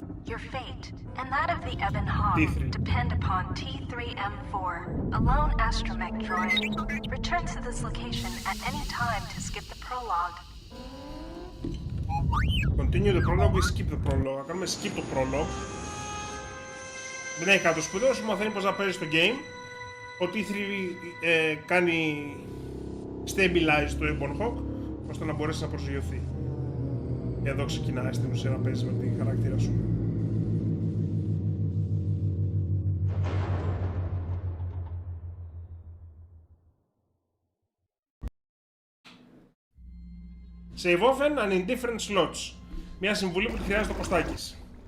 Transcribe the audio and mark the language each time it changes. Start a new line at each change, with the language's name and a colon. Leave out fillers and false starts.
English: Your fate and that of the Ebon Hawk depend upon T3M4, a lone astromech droid. Return to this location at any time to skip the prologue. Continue the prologue ή skip the prologue.
Greek: Κάνουμε skip το prologue. Δεν έχει κάτι σπουδαίο, σου μαθαίνει πως να παίζει το game. Ο T3 κάνει stabilize το Ebon Hawk. ώστε να μπορέσει να προσγειωθεί. Και εδώ ξεκινάει στην ουσία να παίζει με την χαρακτήρα σου.
English: Save often and in different slots.
Greek: Μια συμβουλή που τη χρειάζεται ο Κωστάκης.